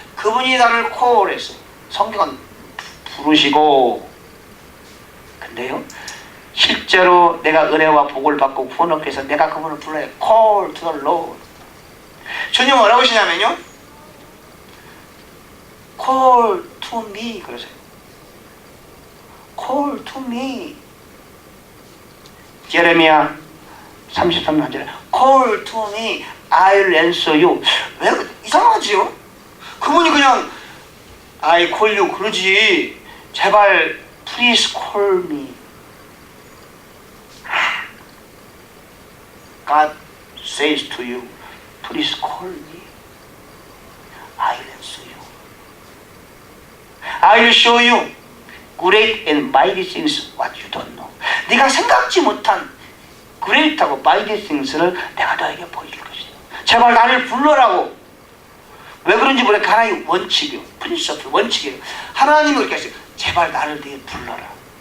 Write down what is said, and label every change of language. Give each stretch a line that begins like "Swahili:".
Korean: 그분이 나를 콜했어요. 성경은 부르시고, 근데요 실제로 내가 은혜와 복을 받고 구원을 얻기 위해서 내가 그분을 불러야 돼.
English: Call to the Lord.
Korean: 주님은 뭐라고 하시냐면요,
English: Call to me
Korean: 그러세요.
English: Call to me.
Korean: 예레미야 33년 전에
English: Call to me, I'll answer you.
Korean: 왜 이상하지요? 그분이 그냥
English: I call you
Korean: 그러지. 제발
English: please call me. God says to you, please call me. I'll answer you. I'll show you great and mighty things what you don't know.
Korean: 네가 생각지 못한 great하고
English: mighty things
Korean: 를 내가 너에게 보여줄 것이야. 제발 나를 불러라고. 왜 그런지 모르겠어. 하나의 원칙이요. 프린시플 원칙이에요. 하나님은 그렇게 하세요. 제발 나를 네게 불러라.